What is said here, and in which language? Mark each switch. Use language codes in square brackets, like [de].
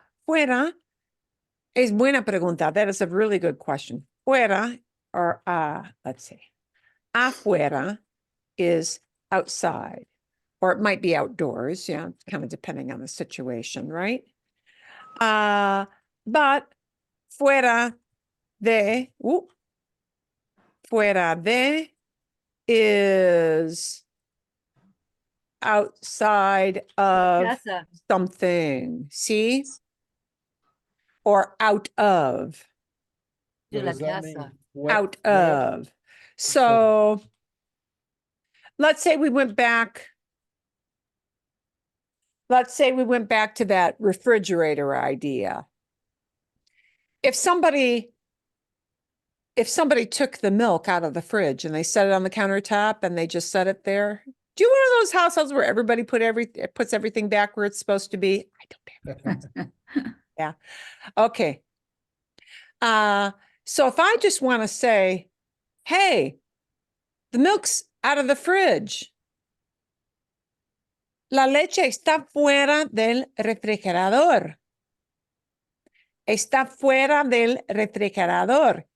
[es] Fuera es buena pregunta. [en] That is a really good question. Fuera, or let's see. Afuera is outside, or it might be outdoors. Yeah, kind of depending on the situation, right? But fuera de, fuera de is outside of [es] Casa. [en] something. See? Or out of. So [es] De la [en] does that mean [es] casa. [en] Out [es] fuera? [en] of. So let's say we went back. Let's say we went back to that refrigerator idea. If somebody took the milk out of the fridge and they set it on the countertop and they just set it there, do you one of those households where everybody puts everything back where it's supposed to be? I don't have. Yeah. Okay. So if I just want to say, hey, the milk's out of the fridge. [es] La leche está fuera del refrigerador. Está fuera del refrigerador.